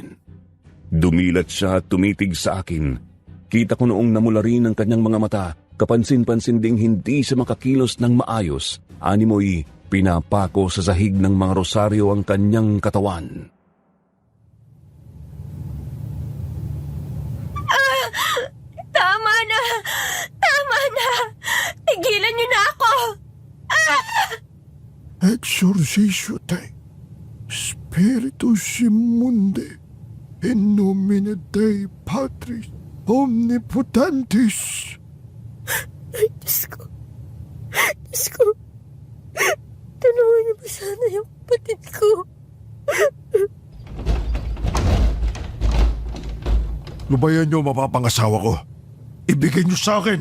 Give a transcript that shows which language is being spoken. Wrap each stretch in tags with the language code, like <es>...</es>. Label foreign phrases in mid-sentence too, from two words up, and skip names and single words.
<tl>Dumilat siya at tumitig sa akin. Kita ko noong namula rin ang kanyang mga mata, kapansin-pansin ding hindi siya makakilos ng maayos. Animoy pinapako sa sahig ng mga rosaryo ang kanyang katawan. Tama na! Tama na! Tigilan niyo na ako!</tl> <la>Exorcisio te, Spiritus Immundi, in nomine Dei Patris, Omnipotentis.</la> <tl>Diyos ko. Tulungan niyo ba sana yung kapatid ko? Lubayan niyo mapapangasawa ko. Ibigay niyo sa akin!</tl>